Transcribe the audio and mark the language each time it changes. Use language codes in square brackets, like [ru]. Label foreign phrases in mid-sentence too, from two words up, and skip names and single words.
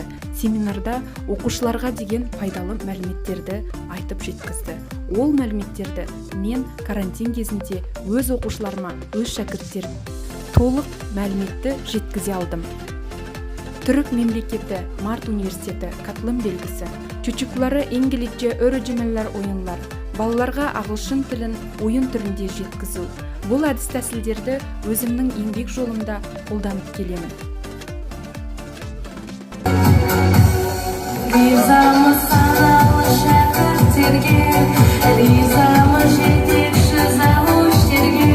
[kk] Семинарда оқушыларға деген пайдалы мәліметтерді айтып жеткізді. Ол мәліметтерді мен карантин кезінде өз оқушыларыма, өз шәкірттерім толық мәліметті жеткізе алдым. Түрік мемлекеті, Март университеті, [tr] Katılım белгісі, çocukları İngilizce öğretmenler oyunlar, [kk] балаларға ағылшын тілін ойын түрінде жеткізу. Бұл әдіс тәсілдерді өзімнің еңбек жолымда қолданып келемін. Ризамыз саналы шәкірттерге, ризамыз жетекші завучтерге,